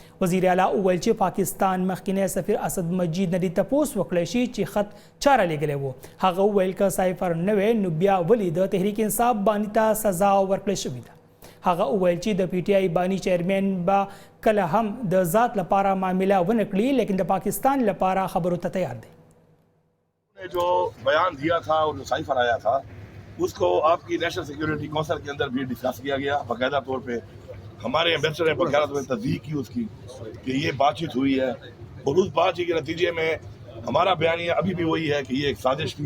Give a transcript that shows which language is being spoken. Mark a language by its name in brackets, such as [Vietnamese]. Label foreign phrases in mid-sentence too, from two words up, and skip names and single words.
[Pashto] وزیر اعلی وویل چې پاکستان مخکینی سفیر اسد مجید نه دې تپوس وکړی شي چې خط چاره لیږلی و. هغه وویل که سایفر نه وی نو بیا ولې د تحریک انصاف بانی ته سزا ورکړی شوې ده. هغه وویل چې د پی ټی آئی بانی چیرمین به کله هم د ذات لپاره معامله ونه کړي لیکن د پاکستان لپاره خبرو ته تیار دی. [Urdu] جو بیان دیا تھا اور جو سائفر آیا تھا اس کو آپ کی [English] National Security Council [Urdu] کے اندر بھی ڈسکس کیا گیا. باقاعدہ طور پہ ہمارے ایمبیسیڈر نے باقاعدہ طور پر تصدیق کی اس کی کہ یہ بات چیت ہوئی ہے اور اس بات چیت کے نتیجے میں ہمارا بیانیہ ابھی بھی وہی ہے کہ یہ ایک سازش تھی.